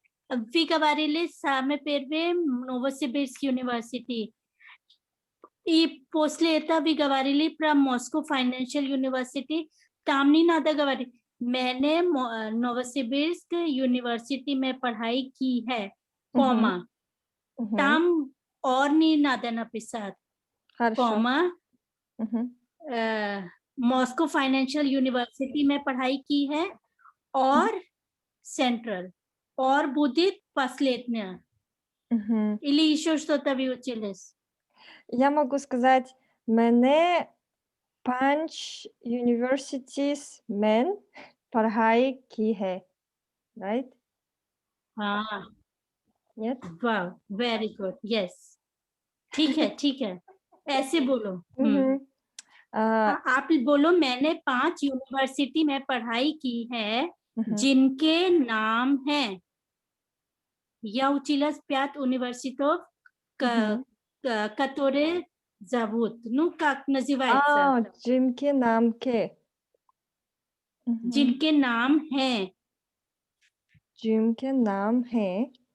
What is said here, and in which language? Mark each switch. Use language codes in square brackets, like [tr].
[ru] Вы говорили самое первое Новосибирск университет. И после этого вы говорили про Moscow Financial University. Там не надо говорить. [hi] मैंने नोवसिबिर्स्क university में पढ़ाई की है, कॉमा. [ru] Там [hi] और नहीं [ru] надо написать. [hi] कॉमा. मॉस्को फाइनेंशियल यूनिवर्सिटी में पढ़ाई की है और सेंट्रल और [ru] будет последняя. Или еще что-то вы учились? Я могу сказать, [hi] मैंने 5 universities में पढ़ाई की है, right? हाँ. [ru] Нет? [hi] वाह, [en] Very good. Yes, [hi] ठीक है. ऐसे बोलो. आप बोलो मैंने 5 यूनिवर्सिटी में पढ़ाई की है जिनके नाम हैं. [ru] Я училась 5 университетов, которые зовут. Ну, как называется? [hi] जिनके नाम के. जिनके नाम हैं. जिनके नाम हैं.